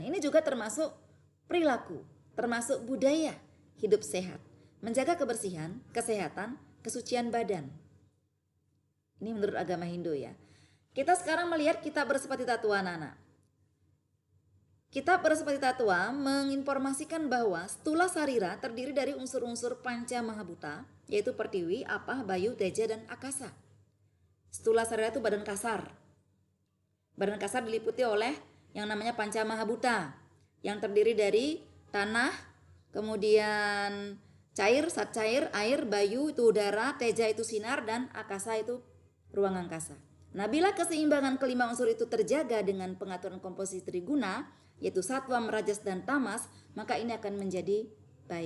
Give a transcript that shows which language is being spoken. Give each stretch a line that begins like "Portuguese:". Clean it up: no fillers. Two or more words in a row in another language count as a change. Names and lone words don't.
Indonesian: Ini juga termasuk perilaku, termasuk budaya hidup sehat, menjaga kebersihan, kesehatan, kesucian badan. Ini menurut agama Hindu ya. Kita sekarang melihat kitab Bersepati Tattwa anak-anak. Kitab Bersepati Tattwa menginformasikan bahwa stula sarira terdiri dari unsur-unsur panca mahabhuta, yaitu pertiwi, apah, bayu, teja, dan akasa. Stula Sarira itu badan kasar. Badan kasar diliputi oleh yang namanya Panca Mahabhuta, yang terdiri dari tanah, kemudian cair, zat cair, air, bayu itu udara, teja itu sinar, dan akasa itu ruang angkasa. Nah, bila keseimbangan kelima unsur itu terjaga dengan pengaturan komposisi triguna, yaitu sattva, rajas, dan tamas, maka ini akan menjadi baik.